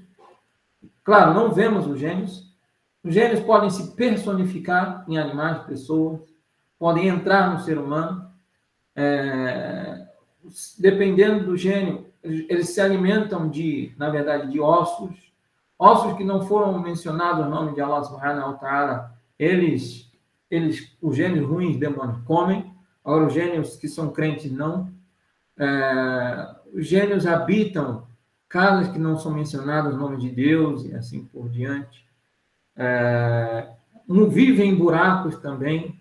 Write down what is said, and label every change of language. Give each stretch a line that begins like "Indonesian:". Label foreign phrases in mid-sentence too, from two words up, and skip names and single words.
Portuguese: Claro, não vemos os gênios. Os gênios podem se personificar em animais, pessoas, podem entrar no ser humano. Dependendo do gênio, eles se alimentam na verdade, de ossos que não foram mencionados no nome de
Arabic: الله سبحانه وتعالى.
Portuguese: Os gênios ruins, demônios, comem. Agora, os gênios que são crentes, não. Os gênios habitam casas que não são mencionadas no nome de Deus e assim por diante. Vivem em buracos também.